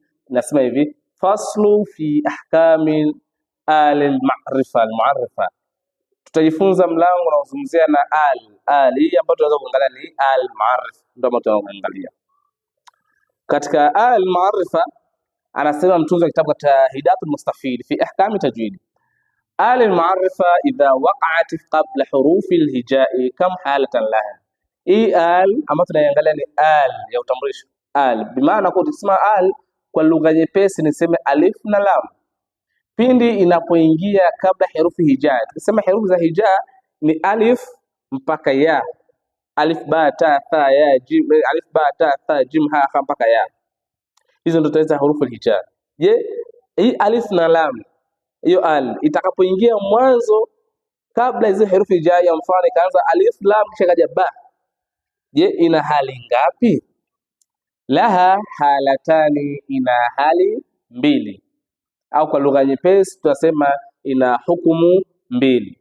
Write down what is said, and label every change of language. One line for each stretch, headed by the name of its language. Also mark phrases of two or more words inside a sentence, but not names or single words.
Swahili: Nasema hivi:
Arabic: فصل في أحكام المعرفة المعرفة.
Swahili: Tutajifunza mlango unaozungumzia na hii ambayo tunaweza kuangalia ni al-mu'arrif, ndio ambayo tunaangalia. Katika al-mu'arrifa anasema mtunzi wa kitabu cha Hidayatul Mustafid fi ahkam tajwidi:
Arabic: المعرفة إذا وقعت قبل حروف الهجاء كم حالة لها.
Swahili: أما tunaangalia ni ya utambulisho bimaana kwa kusema kwa lugha nyepesi niseme alif na lam pindi inapoingia kabla herufi hijaa. Tukisema herufi za hijaa ni alif mpaka ya, alif ba ta tha ya jim, alif ba ta tha jim ha kha mpaka ya. Hizo ndio tunaita herufi hijaa. Je, hii alif na lam hiyo itakapoingia mwanzo kabla hizo herufi hijaa, ya mfano ikaanza alif lam kisha kaja ba, je, ina hali ngapi?
Arabic: لها حالتان,
Swahili: ina hali mbili, au kwa lugha nyepesi tutasema ina hukumu mbili.